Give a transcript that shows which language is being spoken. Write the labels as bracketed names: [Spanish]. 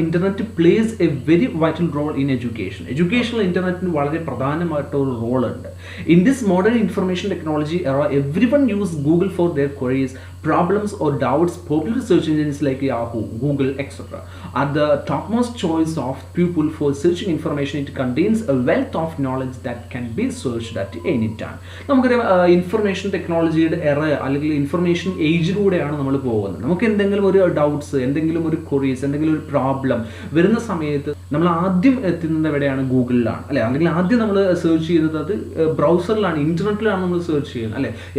[English] internet plays a very vital role in [Malayalam] എഡ്യൂക്കേഷനിൽ ഇന്റർനെറ്റിന് വളരെ പ്രധാനമായിട്ടൊരു role ഉണ്ട്. [English] In this modern information technology era everyone use Google for their queries, problems or doubts, popular search engines like Yahoo, Google, etc. are the topmost choice of people for searching information. It contains a wealth of knowledge that can be searched at any time. [Malayalam] നമുക്കറിയാം information ടെക്നോളജിയുടെ അല്ലെങ്കിൽ information ഏജിലൂടെയാണ് നമ്മൾ പോകുന്നത്. നമുക്ക് എന്തെങ്കിലും ഒരു doubts, എന്തെങ്കിലും ഒരു ക്വറീസ്, എന്തെങ്കിലും ഒരു പ്രോബ്ലം വരുന്ന സമയത്ത് നമ്മൾ ആദ്യം എത്തുന്നത് എവിടെയാണ്? ഗൂഗിളിലാണ് അല്ലെ, അല്ലെങ്കിൽ ആദ്യം നമ്മൾ സെർച്ച് ചെയ്യുന്നത് അത് ബ്രൗസറിലാണ്, ഇന്റർനെറ്റിലാണ് നമ്മൾ സെർച്ച് ചെയ്യുന്നത് അല്ലെ.